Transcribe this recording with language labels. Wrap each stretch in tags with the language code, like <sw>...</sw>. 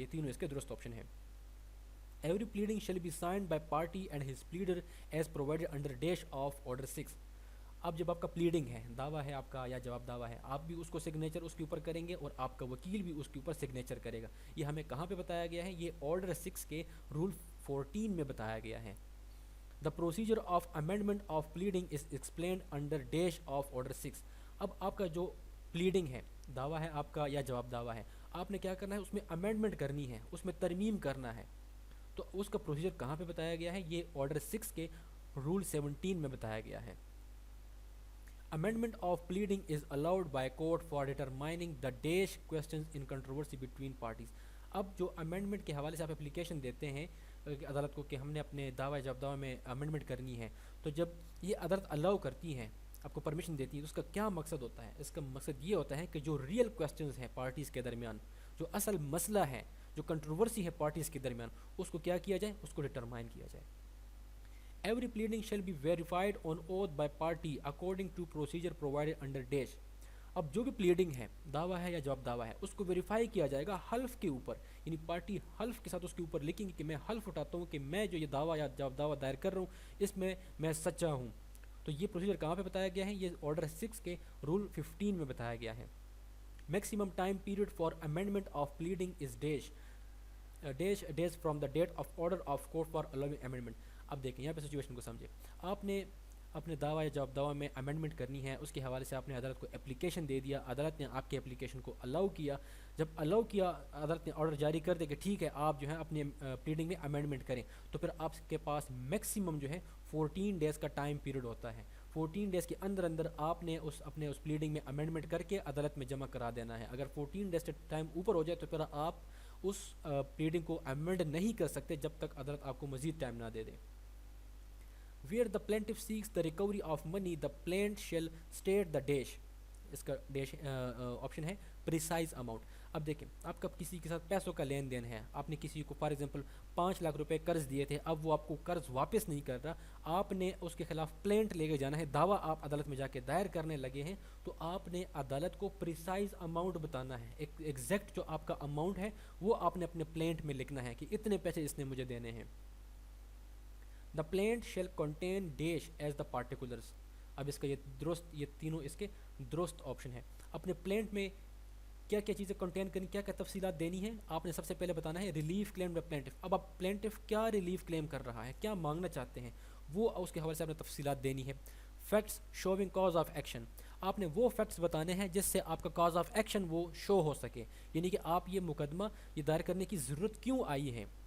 <ur>یہ تینوں اس کے درست آپشن ہیں.</ur> <en>Every pleading shall be signed by party and his pleader as provided under dash of order 6.</en> <ur>اب جب آپ کا پلیڈنگ ہے، دعویٰ ہے آپ کا یا جواب دعویٰ ہے، آپ بھی اس کو سگنیچر اس کے اوپر کریں گے اور آپ کا وکیل بھی اس کے اوپر سگنیچر کرے گا. یہ ہمیں کہاں پہ بتایا گیا ہے؟ یہ آرڈر 6 کے رول 14 میں بتایا گیا ہے.</ur> <en>The procedure of amendment of pleading is explained under dash of order 6.</en> <ur>اب آپ کا جو پلیڈنگ ہے، دعویٰ ہے آپ کا یا جواب دعویٰ ہے، آپ نے کیا کرنا ہے؟ اس میں امینڈمنٹ کرنی ہے، اس میں ترمیم کرنا ہے. تو اس کا پروسیجر کہاں پہ بتایا گیا ہے؟ یہ آرڈر 6 کے رول 17 میں بتایا گیا ہے.</ur> <en>Amendment of pleading is allowed by court for determining the dash questions in controversy between parties.</en> <ur>اب جو امینڈمنٹ کے حوالے سے آپ اپلیکیشن دیتے ہیں عدالت کو کہ ہم نے اپنے دعویٰ جواب دعویٰ میں امینڈمنٹ کرنی ہے، تو جب یہ عدالت الاؤ کرتی ہیں، آپ کو پرمیشن دیتی ہے، تو اس کا کیا مقصد ہوتا ہے؟ اس کا مقصد یہ ہوتا ہے کہ جو ریئل کویسچنز ہیں پارٹیز کے درمیان، جو اصل مسئلہ ہے، جو کنٹروورسی ہے پارٹیز کے درمیان، اس کو کیا کیا جائے؟ اس کو ڈٹرمائن کیا جائے.</ur> <en>Every pleading shall be verified on oath by party according to procedure provided under dash.</en> <ur>اب جو بھی پلیڈنگ ہے، دعویٰ ہے یا جواب دعویٰ ہے، اس کو ویریفائی کیا جائے گا حلف کے اوپر. یعنی پارٹی حلف کے ساتھ اس کے اوپر لکھیں گی کہ میں حلف اٹھاتا ہوں کہ میں جو یہ دعویٰ یا جواب دعویٰ دائر کر رہا ہوں اس میں سچا ہوں. تو یہ پروسیجر کہاں پہ بتایا گیا ہے؟ یہ آرڈر 6 کے رول 15 میں بتایا گیا ہے.</ur> <en>Maximum time period for amendment of pleading is days from the date of order of court for allowing amendment.</en> <ur>اب دیکھیں یہاں پہ سچویشن کو سمجھے. آپ نے اپنے دعویٰ یا جواب دعویٰ میں امینڈمنٹ کرنی ہے، اس کے حوالے سے آپ نے عدالت کو اپلیکیشن دے دیا، عدالت نے آپ کے اپلیکیشن کو الاؤ کیا. جب الاؤ کیا، عدالت نے آرڈر جاری کر دیا کہ ٹھیک ہے آپ جو ہے اپنے پلیڈنگ میں امینڈمنٹ کریں، تو پھر آپ کے پاس میکسیمم جو ہے 14 ڈیز کا ٹائم پیریڈ ہوتا ہے. 14 ڈیز کے اندر آپ نے اپنے اس پلیڈنگ میں امینڈمنٹ کر کے عدالت میں جمع کرا دینا ہے. اگر 14 ڈیز سے ٹائم اوپر ہو جائے تو پھر آپ اس پلیڈنگ کو امینڈ نہیں کر سکتے جب تک عدالت آپ کو مزید ٹائم نہ دے دے.</ur> <en>Where the plaintiff seeks the recovery of money the plaint shall state the dash.</en> <ur>اس کا ڈیش آپشن ہے پریسائز اماؤنٹ. اب دیکھیں آپ کا کسی کے ساتھ پیسوں کا لین دین ہے, آپ نے کسی کو فار ایگزامپل 5 لاکھ روپے قرض دیے تھے, اب وہ آپ کو قرض واپس نہیں کر رہا, آپ نے اس کے خلاف پلینٹ لے کے جانا ہے, دعویٰ آپ عدالت میں جا کے دائر کرنے لگے ہیں, تو آپ نے عدالت کو پریسائز اماؤنٹ بتانا ہے. ایک ایگزیکٹ جو آپ کا اماؤنٹ ہے وہ آپ نے اپنے پلینٹ میں لکھنا ہے کہ اتنے پیسے اس نے مجھے دینے ہیں.</ur> <en>The plaint shall contain dash as the particulars.</en> <ur>اب اس کا یہ تینوں اس کے درست آپشن ہے. اپنے پلینٹ میں کیا کیا چیزیں کنٹین کرنی, کیا کیا تفصیلات دینی ہے, آپ نے سب سے پہلے بتانا ہے</ur> <en>Relief claim by plaintiff.</en> <ur>اب آپ پلینٹف کیا ریلیف کلیم کر رہا ہے, کیا مانگنا چاہتے ہیں, وہ اس کے حوالے سے آپ نے تفصیلات دینی ہے.</ur> <en>facts showing cause of action,</en> <ur>آپ نے وہ فیکٹس بتانے ہیں جس سے آپ کا کاز آف ایکشن وہ شو ہو سکے, یعنی کہ آپ یہ مقدمہ یہ دائر کرنے کی ضرورت کیوں آئی ہے.</ur>